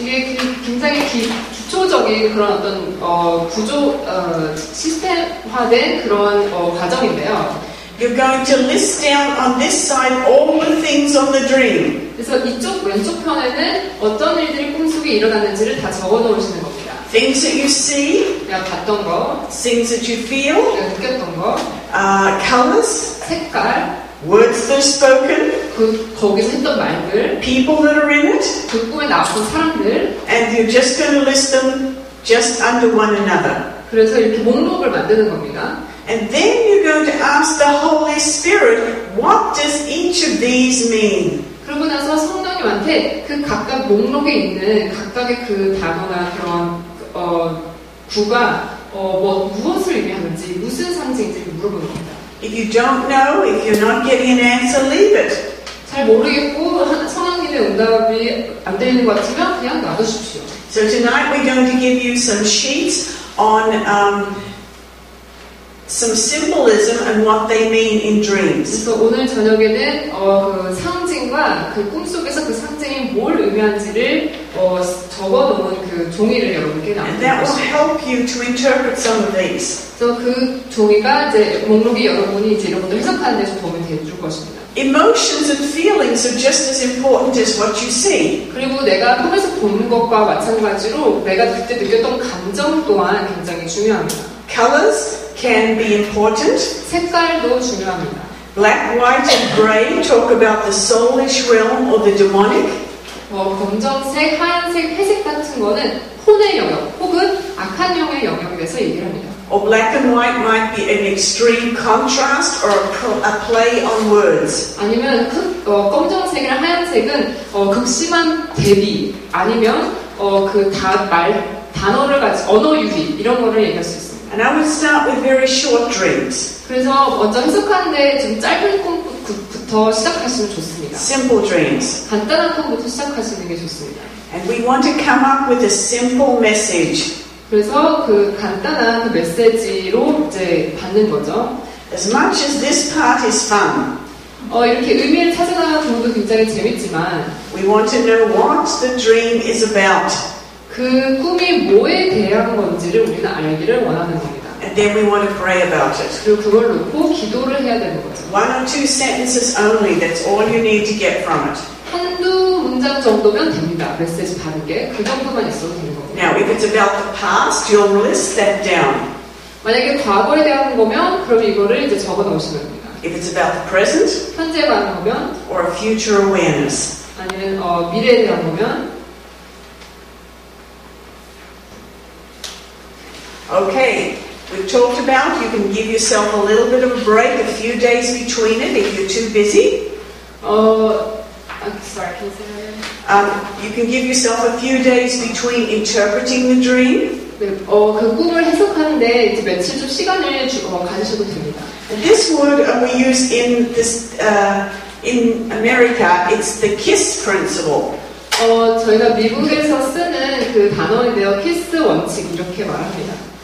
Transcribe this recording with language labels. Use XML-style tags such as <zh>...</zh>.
<ko>이게 굉장히 기초적인 그런 어떤 시스템화된 그런 과정인데요.</ko> <en>You're going to list down on this side all the things on the dream.</en> <ko>그래서 이쪽 왼쪽 편에는 어떤 일들이 꿈속에 일어났는지를 다 적어 놓으시는 겁니다.</ko> <en>Things that you see,</en> <ko>내가 봤던 거,</ko> <en>things that you feel,</en> <ko>내가 느꼈던 거,</ko> <en>colors,</en> <ko>색깔,</ko> <en>words that are spoken,</en> <ko>거기서 했던 말들,</ko> <en>people that are in it,</en> <ko>그 꿈에 나왔던 사람들,</ko> <en>and you're just going to list them just under one another.</en> <ko>그래서 이렇게 목록을 만드는 겁니다.</ko> <en>And then you're going to ask the Holy Spirit, what does each of these mean?</en> <ko>그러고 나서 성령님한테 그 각각 목록에 있는 각각의 그 단어나 그런 구가 무엇을 의미하는지 무슨 상징인지 물어보는 겁니다.</ko> <en>If you don't know, if you're not getting an answer, leave it.</en> <ko>잘 모르겠고 성령님의 응답이 안 들리는 것 같으면 그냥 놔두십시오.</ko> <en>So tonight we're going to give you some sheets on some symbolism and what they mean in dreams.</en> <ko>그래서 오늘 저녁에는 그 상징과 그 꿈속에서 그 상징이 뭘 의미하는지를 적어놓은 그 종이를 여러분께</ko> <en>And that will</en> <ko>나눠드립니다.</ko> <en>help you to interpret some of these.</en> <ko>그래서 그 종이가 이제 목록이 여러분이 이제 이런 것들 해석하는 데 좀 도움이 될 것입니다.</ko> <en>Emotions and feelings are just as important as what you see.</en> <ko>그리고 내가 꿈에서 보는 것과 마찬가지로 내가 그때 느꼈던 감정 또한 굉장히 중요합니다.</ko> <en>Colors can be important.</en> <ko>색깔도 중요합니다.</ko> <en>Black, white and grey talk about the soulish realm or the demonic.</en> <ko>검정색, 하얀색, 회색 같은 거는 혼의 영역 혹은 악한 영의 영역에 대해서 얘기를 합니다.</ko> <en>Or black and white might be an extreme contrast or a play on words.</en> <ko>아니면 검정색이랑 하얀색은 극심한 대비 아니면 단어를 가지고 언어 유희 이런 거를 얘기할 수 있습니다.</ko> <en>And I would start with very short dreams.</en> <ko>그래서 먼저 해석하는데 좀 짧은 꿈부터 시작하시면 좋습니다.</ko> <en>Simple dreams.</en> <ko>간단한 꿈부터 시작하시는 게 좋습니다.</ko> <en>And we want to come up with a simple message.</en> <ko>그래서 그 간단한 그 메시지로 이제 받는 거죠.</ko> <en>As much as this part is fun,</en> <ko>이렇게 의미를 찾아가는 부분도 굉장히 재밌지만</ko> <en>we want to know what the dream is about.</en> <ko>그 꿈이 뭐에 대한 건지를 우리는 알기를 원하는 겁니다.</ko> <en>And then we want to pray about it.</en> <ko>그리고 그걸 놓고 기도를 해야 되는 거죠.</ko> <en>1 or 2 sentences only, that's all you need to get from it.</en> <ko>한두 문장 정도면 됩니다. 메시지 받은 게 그 정도만 있어도 되는 겁니다.</ko> <en>Now, if it's about the past, you'll list that down.</en> <ko>만약에 과거에 대한 거면 그럼 이거를 이제 적어 놓으시면 됩니다.</ko> <en>If it's about the present,</en> <ko>현재에 관한 거면</ko> <en>or a future awareness.</en> <ko>아니면 미래에 대한 거면</ko> <en>Okay, we've talked about you can give yourself a little bit of a break, a few days between it if you're too busy. I'm sorry, can you say that again? You can give yourself a few days between interpreting the dream.</en> <ko>네, 그 꿈을 해석하는데 이제 며칠 좀 시간을 가지셔도 됩니다.</ko> <en>And this word we use in this in America. It's the KISS principle.</en> <ko>저희가 미국에서 쓰는 그 단어인데요, 키스 원칙 이렇게 말합니다.</ko>